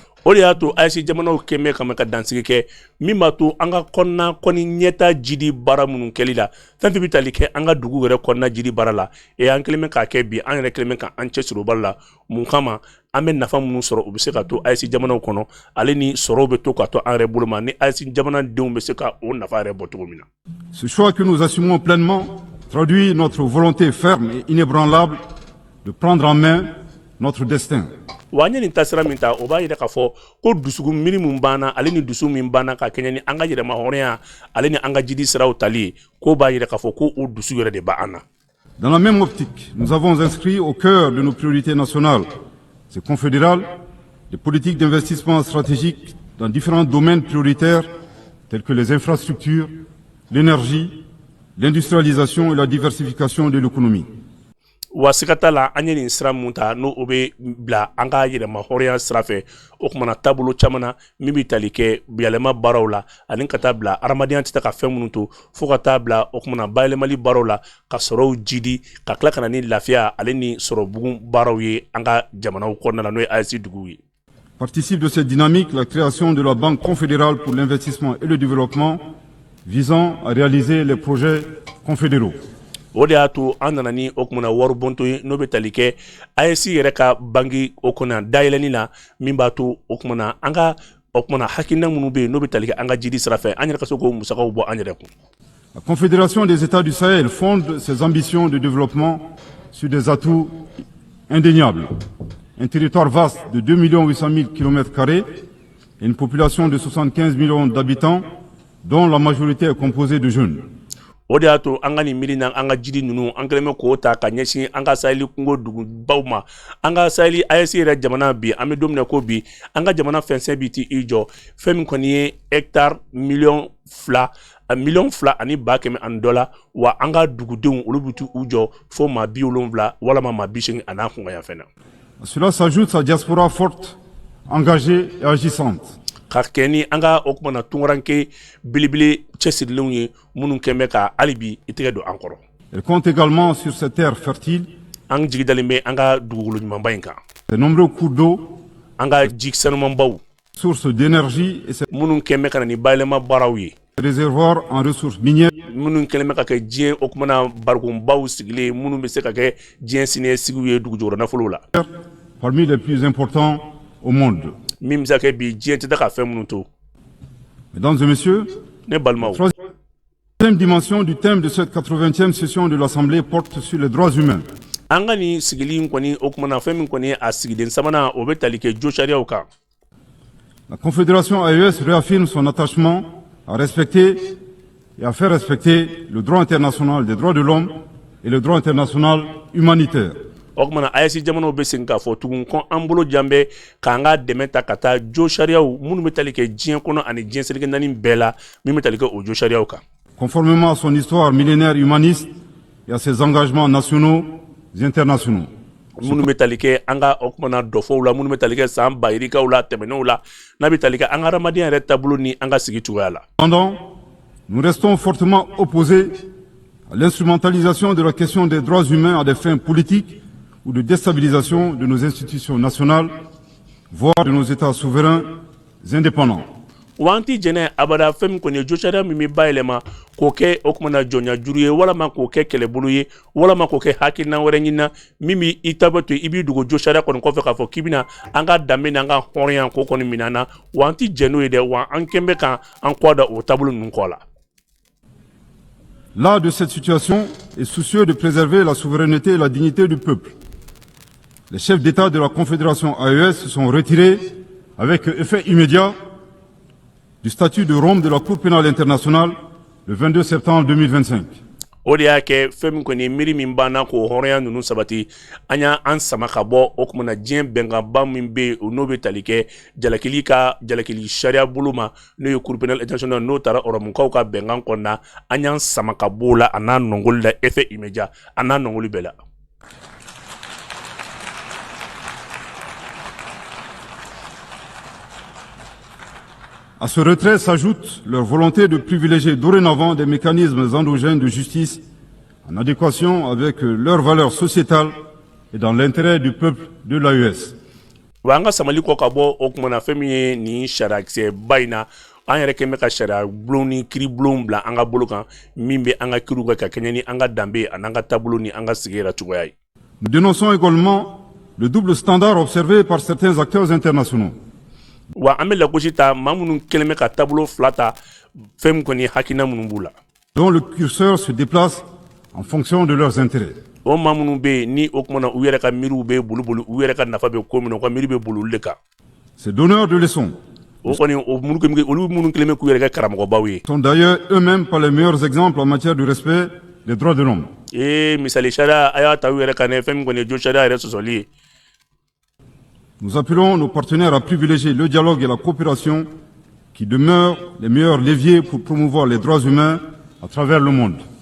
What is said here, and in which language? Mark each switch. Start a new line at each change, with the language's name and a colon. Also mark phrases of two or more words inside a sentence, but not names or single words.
Bambara: o de y'a to ayisi jamanaw kɛmɛ ka ka dansigi kɛ min b'a to an ka kɔnɔna kɔni ɲɛta jidi baara minnu kɛli la fɛn fɛn bɛ tali kɛ an ka dugu yɛrɛ kɔnɔna jidi baara la an kelen bɛ k'a kɛ bi an yɛrɛ kelen bɛ k'an cɛsiri o baara la mun kama an bɛ nafa minnu sɔrɔ u bɛ se ka to ayisi jamanaw kɔnɔ ale ni sɔrɔw bɛ to ka to an yɛrɛ bolo ma ni ayisi jamanadenw bɛ se ka o nafa yɛrɛ bɔ cogo min na.
French: Ce choix que nous assumons pleinement traduit notre volonté ferme et inébranlable de prendre en main notre destin.
Bambara: wa ɲɛ nin tasira min ta o b'a yira k'a fɔ ko dusukun miiri min banna ale ni dusu min banna ka kɛɲɛ ni an ka yɛrɛma hɔrɔnya ale ni an ka jidi siraw tali ko b'a yira k'a fɔ ko o dusu yɛrɛ de b'an na.
French: Dans la même optique, nous avons inscrit au cœur de nos priorités nationales, c'est confédéral, des politiques d'investissement stratégique dans différents domaines prioritaires tels que les infrastructures, l'énergie, l'industrialisation et la diversification de l'économie.
Bambara: wa sigata la an ye nin sira mun ta n'o o bɛ bila an ka yɛrɛma hɔrɔnya sira fɛ o kumana taabolo caman na min bɛ tali kɛ yɛlɛma baaraw la ani ka taa bila adamadenya tɛ ka fɛn minnu to fo ka taa bila o kumana bayɛlɛmali baaraw la ka sɔrɔw jidi ka tila ka na ni lafiya ale ni sɔrɔ bugun baaraw ye an ka jamanaw kɔnɔna la n'o ye AES duguw ye.
French: Participe de cette dynamique la création de la Banque confédérale pour l'investissement et le développement visant à réaliser les projets confédéraux.
Bambara: o de y'a to an nana ni o kumana waribonto ye n'o bɛ tali kɛ AES yɛrɛ ka banki o kɔnɔ dayɛlɛnni la min b'a to o kumana an ka o kumana hakilina minnu bɛ yen n'o bɛ tali kɛ an ka jidi sira fɛ an yɛrɛ ka se k'o musakaw bɔ an yɛrɛ kun.
French: La Confédération des États du Sahel fonde ses ambitions de développement sur des atouts indéniables. Un territoire vaste de 2 800 000 km² et une population de 75 millions d'habitants dont la majorité est composée de jeunes.
Bambara: o de y'a to an ka nin miiri na an ka jidi ninnu an kɛlen bɛ k'o ta ka ɲɛsin an ka saheli kungo dugubaw ma an ka saheli AES yɛrɛ jamana bi an bɛ don min na ko bi an ka jamana fɛnsɛn bi ti i jɔ fɛn min kɔni ye hectare miliyɔn fila ani ba kɛmɛ ani dɔ la wa an ka dugudenw olu bɛ t'u jɔ fo maa 70 walama maa 80 a n'a kunkanyan fɛnɛ.
French: À cela s'ajoute sa diaspora forte, engagée et agissante.
Bambara: ka kɛ ni an ka o kumana tunkaranke belebele cɛsirilenw ye minnu kɛn bɛ ka hali bi i tɛgɛ don an kɔrɔ.
French: Elle compte également sur ses terres fertiles,
Bambara: an jigi dalen bɛ an ka dugukolo ɲumanba in kan
French: ses nombreux cours d'eau,
Bambara: an ka ji sanumanbaw
French: sources d'énergie et ses
Bambara: minnu kɛn bɛ ka na ni bayɛlɛma baaraw ye
French: réservoirs en ressources minières,
Bambara: minnu kɛlen bɛ ka kɛ diɲɛ o kumana barikonbaw sigilen minnu bɛ se ka kɛ diɲɛ siniɲɛsigiw ye dugujukɔrɔ nafolow la
French: parmi les plus importants au monde.
Bambara: min bɛ se ka kɛ bi diɲɛ tɛ taa ka fɛn minnu to.
French: Mesdames et messieurs,
Bambara: ne balimaw
French: troisième dimension du thème de cette 80e session de l'Assemblée porte sur les droits humains.
Bambara: an ka nin sigili in kɔni o kumana fɛn min kɔni ye a sigiden sabanan o bɛ tali kɛ jo sariyaw kan.
French: La Confédération AES réaffirme son attachement à respecter et à faire respecter le droit international des droits de l'homme et le droit international humanitaire.
Bambara: o kumana AES jamanaw bɛ segin k'a fɔ tugun ko an bolo jan bɛ k'an ka dɛmɛ ta ka taa jo sariyaw minnu bɛ tali kɛ diɲɛ kɔnɔ ani diɲɛ seleke naani bɛɛ la min bɛ tali kɛ o jo sariyaw kan.
French: Conformément à son histoire millénaire humaniste et à ses engagements nationaux et internationaux.
Bambara: minnu bɛ tali kɛ an ka o kumana dɔfɔw la minnu bɛ tali kɛ san bayirikaw la tɛmɛnenw la n'a bɛ tali kɛ an ka adamadenya yɛrɛ taabolo ni an ka sigi cogoya la.
French: Cependant, nous restons fortement opposés à l'instrumentalisation de la question des droits humains à des fins politiques ou de déstabilisation de nos institutions nationales, voire de nos États souverains indépendants.
Bambara: wa an ti jɛnɛ abada fɛn min kɔni ye jo sariya min bɛ bayɛlɛma k'o kɛ o kumana jɔnya juru ye walama k'o kɛ kɛlɛbolo ye walama k'o kɛ hakilina wɛrɛ ɲinina min bɛ i ta bɛ to i b'i dogo jo sariya kɔni kɔfɛ k'a fɔ k'i bɛna an ka danbe n'an ka hɔrɔnya k'o kɔni minɛ an na wa an ti jɛn n'o ye dɛ wa an kɛn bɛ kan an kɔ da o taabolo ninnu kɔ la.
French: Là de cette situation est soucieux de préserver la souveraineté et la dignité du peuple. Les chefs d'État de la Confédération AES se sont retirés avec effet immédiat du statut de Rome de la Cour pénale internationale le 22 septembre 2025.
Bambara: o de y'a kɛ fɛn min kɔni miiri min banna k'o hɔrɔnya ninnu sabati an y'an sama ka bɔ o kumana diɲɛ bɛnkanba min bɛ yen n'o bɛ tali kɛ jalakili sariya bolo ma n'o ye Cour pénale internationale n'o taara ɔrɔmukaw ka bɛnkan kɔnɔna an y'an sama ka bɔ o la a n'a nɔngoli la
French: effet immédiat
Bambara: a n'a nɔngoli bɛɛ la.
French: À ce retrait s'ajoute leur volonté de privilégier dorénavant des mécanismes endogènes de justice en adéquation avec leurs valeurs sociétales et dans l'intérêt du peuple de l'AES.
Bambara: wa an ka samali kɔ ka bɔ o kumana fɛn min ye nin sariyakisɛ ba in na an yɛrɛ kɛn bɛ ka sariya bulon ni kiiri bulon bila an ka bolo kan min bɛ an ka kiiriw kɛ ka kɛɲɛ ni an ka danbe ani an ka taabolo ni an ka sigi yɛrɛ cogoya ye.
French: Nous dénonçons également le double standard observé par certains acteurs internationaux.
Bambara: Wa an bɛ lagosi ta maa minnu kɛlen bɛ ka taabolo fila ta fɛn min kɔni hakilina minnu b'u la.
French: Dont le curseur se déplace en fonction de leurs intérêts.
Bambara: O maa minnu bɛ yen ni o kumana u yɛrɛ ka miiriw bɛ boli u yɛrɛ ka nafa bɛ ko min na u ka miiri bɛ boli olu de kan.
French: Ces donneurs de leçons sont d'ailleurs eux-mêmes pas les meilleurs exemples en matière de respect des droits de l'homme. Nous appelons nos partenaires à privilégier le dialogue et la coopération qui demeurent les meilleurs leviers pour promouvoir les droits humains à travers le monde.